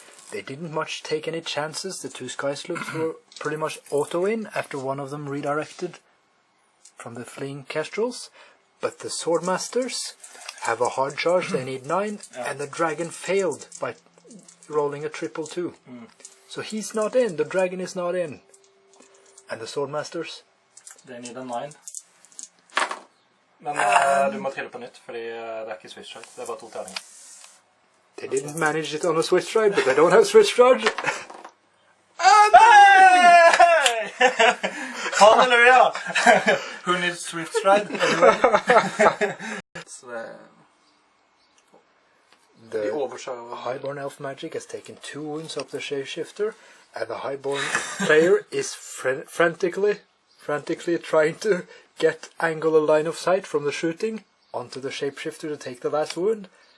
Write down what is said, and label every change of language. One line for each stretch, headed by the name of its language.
English: They didn't much take any chances. The 2 sky sloops were pretty much auto-in after one of them redirected from the fleeing kestrels. But the swordmasters have a hard charge, they need 9, and the dragon failed by rolling a 222. So he's not in, the dragon is not in. And the swordmasters? They need a 9.
Norwegian: Men du må trille på nytt, fordi det ikke swiftstride, det bare 2 terninger.
English: They didn't manage it on a swiftstride, but they don't have swiftstride. Hey! Hallelujah! Who needs swiftstride? The highborne elf magic has taken 2 wounds off the Shapeshifter, and the highborne player is frantically trying to get angle a line of sight from the shooting onto the Shapeshifter to take the last wound.